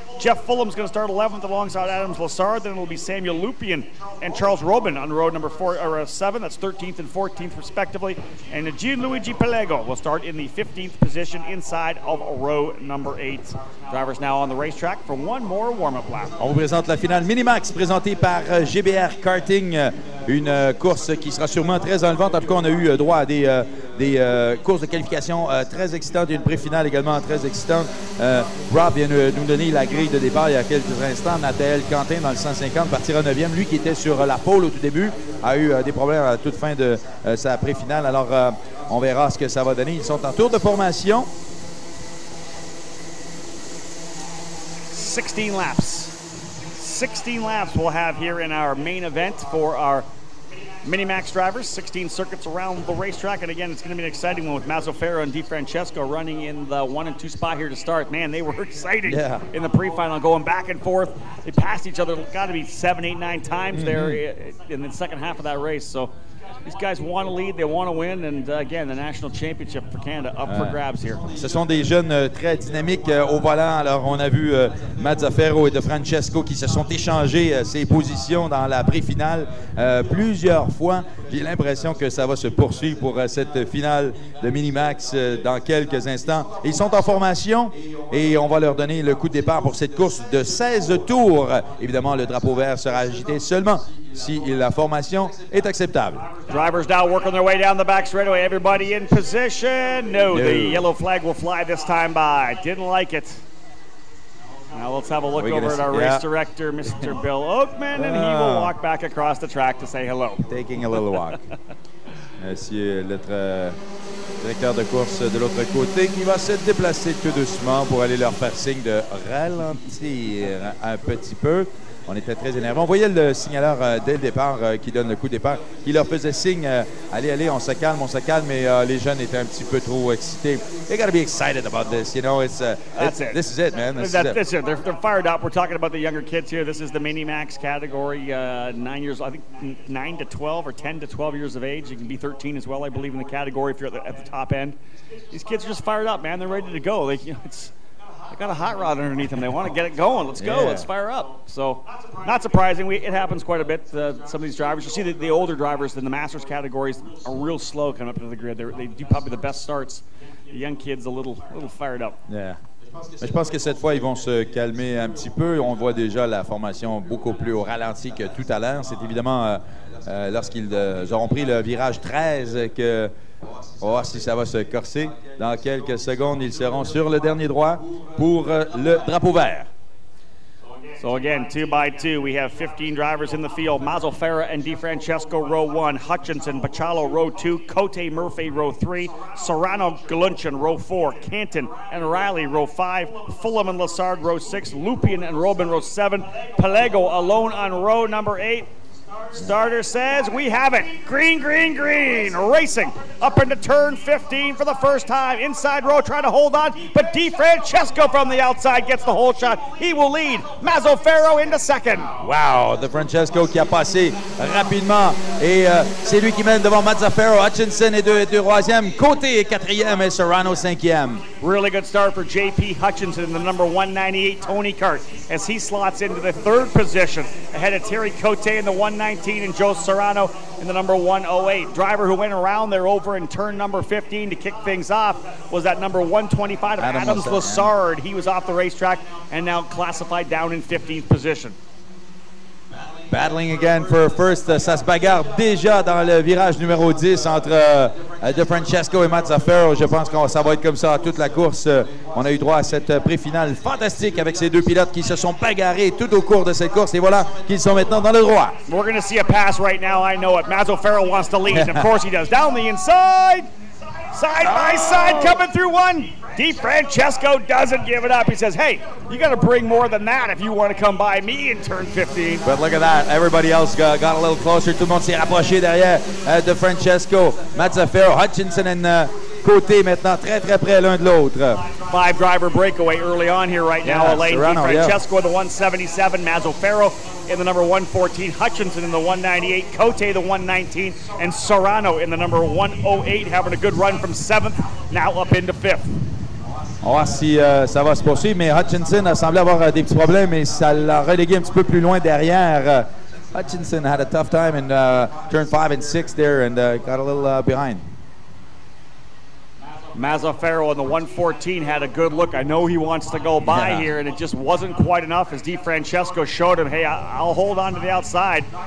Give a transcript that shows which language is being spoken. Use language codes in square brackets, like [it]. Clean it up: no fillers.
[en] Jeff Fulham's going to start 11th alongside Adams Lassard. Then it'll be Samuel Lupien and Charles Robin on row number 7. That's 13th and 14th respectively. And Gianluigi Pelego will start in the 15th position inside of row number 8. Drivers now on the racetrack for one more warm-up lap. [fr] On vous présente la finale Minimax présentée par GBR Karting. Une course qui sera sûrement très enlevante. En tout cas, on a eu droit à des courses de qualification très excitantes et une pré-finale également très excitante. Rob vient nous donner la grille de départ il y a quelques instants. Nathael Quentin dans le 150 partira 9e. Lui qui était sur la pole au tout début a eu des problèmes à toute fin de sa pré-finale. Alors, on verra ce que ça va donner. Ils sont en tour de formation. [en] 16 laps. 16 laps we'll have here in our main event for our Minimax drivers. 16 circuits around the racetrack, and again, it's going to be an exciting one with Mazzofera and DeFrancesco running in the 1 and 2 spot here to start. Man, they were exciting in the pre-final, going back and forth. They passed each other, got to be 7, 8, 9 times there in the second half of that race. So these guys want to lead, they want to win, and again, the national championship for Canada up for grabs here. [fr] Ce sont des jeunes très dynamiques au volant. Alors, on a vu Mazzafero et De Francesco qui se sont échangés ces positions dans la pré-finale plusieurs fois. J'ai l'impression que ça va se poursuivre pour cette finale de Minimax dans quelques instants. Ils sont en formation et on va leur donner le coup de départ pour cette course de 16 tours. Évidemment, le drapeau vert sera agité seulement si la formation est acceptable. [en] Drivers now working their way down the back straightaway. Everybody in position. No, the yellow flag will fly this time by. Didn't like it. Now let's have a look over at our race director, Mr. Bill Oakman, and he will walk back across the track to say hello. Taking a little walk. [fr] Monsieur notre directeur de course de l'autre côté qui va se déplacer tout doucement pour aller leur faire signe de ralentir un petit peu. On était très énervés. On voyait le signaleur dès le départ qui donne le coup de départ, qui leur faisait signe allez, allez, on se calme, mais les jeunes étaient un petit peu trop excités. [en] They got to be excited about this, you know. This is it, man. That's it. They're fired up. We're talking about the younger kids here. This is the Minimax category, 9 years, I think 9 to 12 or 10 to 12 years of age. You can be 13 as well, I believe, in the category if you're at the top end. These kids are just fired up, man. They're ready to go. They got a hot rod underneath them. They want to get it going. Let's go. Let's fire up. So, not surprising. It happens quite a bit. Some of these drivers, you see the older drivers in the Masters categories are real slow coming up to the grid. They do probably the best starts. The young kids a little fired up. Yeah. [fr] Mais je pense que cette fois, ils vont se calmer un petit peu. On voit déjà la formation beaucoup plus au ralenti que tout à l'heure. C'est évidemment lorsqu'ils auront pris le virage 13 que on va voir si ça va se corser. Dans quelques secondes, ils seront sur le dernier droit pour le drapeau vert. [en] So again, 2 by 2, we have 15 drivers in the field. Mazzofera and DeFrancesco, row 1. Hutchinson, Bacalo, row 2. Cote Murphy, row 3. Serrano, Galunchen, row 4. Canton and Riley, row 5. Fulham and Lassard, row 6. Lupien and Robin, row 7. Pelego alone on row number 8. Starter says we have it. Green, green, green. Racing up into turn 15 for the first time. Inside row trying to hold on, but DeFrancesco from the outside gets the whole shot. He will lead. Mazzofero into second. [fr] Wow, DeFrancesco qui a passé rapidement et c'est lui qui mène devant Mazzofero. Hutchinson est troisième. Côté est quatrième et Serrano cinquième. [en] Really good start for J.P. Hutchinson, the number 198 Tony Kart, as he slots into the third position ahead of Terry Cote in the 119 and Joe Serrano in the number 108. Driver who went around there over in turn number 15 to kick things off was that number 125 of Adams Lassard. He was off the racetrack and now classified down in 15th position. Battling again for first. [fr] Ça se bagarre déjà dans le virage numéro 10 entre De Francesco et Mazzaferro. Je pense que ça va être comme ça toute la course. On a eu droit à cette pré-finale fantastique avec ces deux pilotes qui se sont bagarrés tout au cours de cette course. Et voilà qu'ils sont maintenant dans le droit. [en] We're going to see a pass right now. I know it. Mazzaferro wants to lead, and of course he does. Down the inside. Side by side coming through one. DeFrancesco doesn't give it up. He says, hey, you got to bring more than that if you want to come by me in turn 15. But look at that. Everybody else got a little closer. [fr] Tout le monde s'est rapproché derrière DeFrancesco. Mazzaferro, Hutchinson and Côté maintenant très près l'un de l'autre. [en] 5-driver breakaway early on here right now. Elaine DeFrancesco in the 177, Mazzaferro in the number 114, Hutchinson in the 198, Cote the 119, and Serrano in the number 108, having a good run from 7th, now up into 5th. [fr] On va voir si ça va se poursuivre, mais Hutchinson a semblé avoir des petits problèmes et ça l'a relégué un petit peu plus loin derrière. [en] Hutchinson had a tough time in turn 5 and 6 there and got a little behind. Mazzaferro in the 114 had a good look. I know he wants to go by here, and it just wasn't quite enough as DeFrancesco showed him, hey, I'll hold on to the outside.